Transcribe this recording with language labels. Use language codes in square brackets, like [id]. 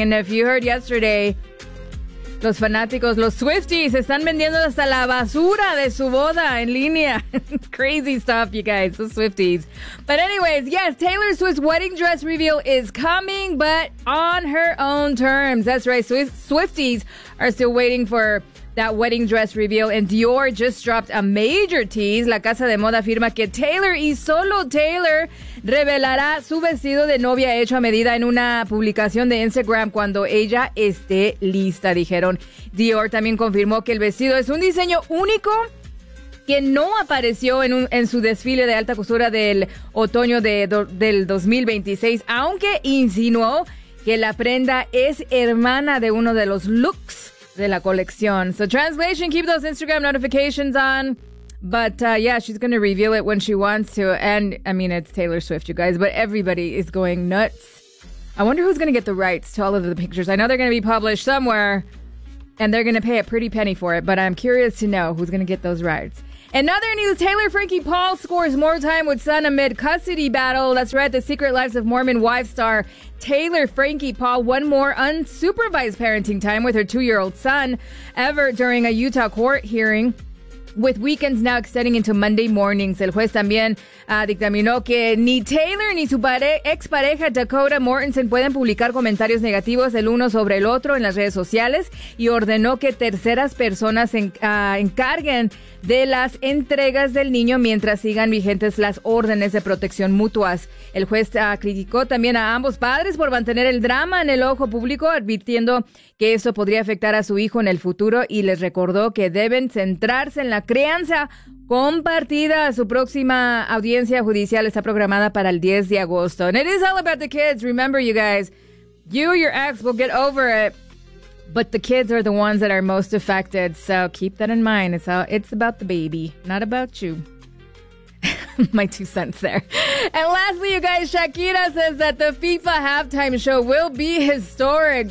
[en] And if you heard yesterday, [es] los fanáticos, los Swifties, están vendiendo hasta la basura de su boda en línea. [en] Crazy stuff, you guys, the Swifties. But anyways, yes, Taylor Swift's wedding dress reveal is coming, but on her own terms. That's right, Swifties are still waiting for that wedding dress reveal, and Dior just dropped a major tease. [es] La Casa de Moda afirma que Taylor y solo Taylor revelará su vestido de novia hecho a medida en una publicación de Instagram cuando ella esté lista, dijeron. Dior también confirmó que el vestido es un diseño único que no apareció en su desfile de alta costura del otoño del 2026, aunque insinuó que la prenda es hermana de uno de los looks de la colección. [en] So translation, keep those Instagram notifications on. But yeah, she's going to reveal it when she wants to. And I mean, it's Taylor Swift, you guys, but everybody is going nuts. I wonder who's going to get the rights to all of the pictures. I know they're going to be published somewhere and they're going to pay a pretty penny for it, but I'm curious to know who's going to get those rights. Another news, Taylor Frankie Paul scores more time with son amid custody battle. That's right, the Secret Lives of Mormon Wife star Taylor Frankie Paul won more unsupervised parenting time with her two-year-old son ever during a Utah court hearing, with weekends now extending into Monday mornings. [es] El juez también dictaminó que ni Taylor ni su expareja Dakota Mortensen pueden publicar comentarios negativos el uno sobre el otro en las redes sociales y ordenó que terceras personas encarguen de las entregas del niño mientras sigan vigentes las órdenes de protección mutuas. El juez criticó también a ambos padres por mantener el drama en el ojo público, advirtiendo que esto podría afectar a su hijo en el futuro, y les recordó que deben centrarse en la crianza compartida. Su próxima audiencia judicial está programada para el 10 de agosto. [en] And it is all about the kids. Remember, you guys, you, your ex, will get over it. But the kids are the ones that are most affected. So keep that in mind. It's about the baby, not about you. My two cents there. And lastly, you guys, Shakira says that the FIFA halftime show will be historic.